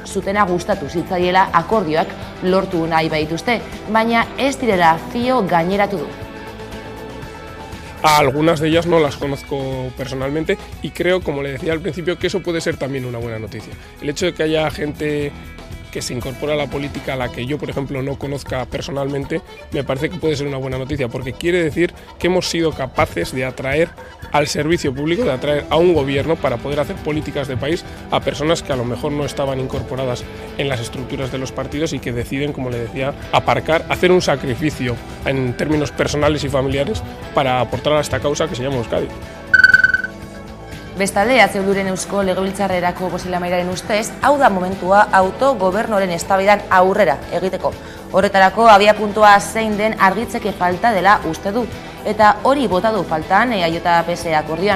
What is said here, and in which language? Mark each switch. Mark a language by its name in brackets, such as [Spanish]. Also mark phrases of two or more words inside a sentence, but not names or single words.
[Basque] zutena gustatu zitzaiela akordioak lortu nahi baituzte, baina ez direla fio gaineratu du. [Spanish] A algunas de ellas no las conozco personalmente y creo, como le decía al principio, que eso puede ser también una buena noticia. El hecho de que haya gente que se incorpora a la política a la que yo, por ejemplo, no conozca personalmente, me parece que puede ser una buena noticia, porque quiere decir que hemos sido capaces de atraer al servicio público, de atraer a un gobierno para poder hacer políticas de país a personas que a lo mejor no estaban incorporadas en las estructuras de los partidos y que deciden, como le decía, aparcar, hacer un sacrificio en términos personales y familiares para aportar a esta causa que se llama Euskadi. [Basque] Bestalde, Atzeuluren Eusko Legebiltzarrerako bozeramailaren ustez, hau da momentua autogobernuaren eztabaidan aurrera egiteko. Horretarako abiapuntua zein den argitzeke falta dela uste du. Eta hori bota du faltan EAJ-PS akordioan.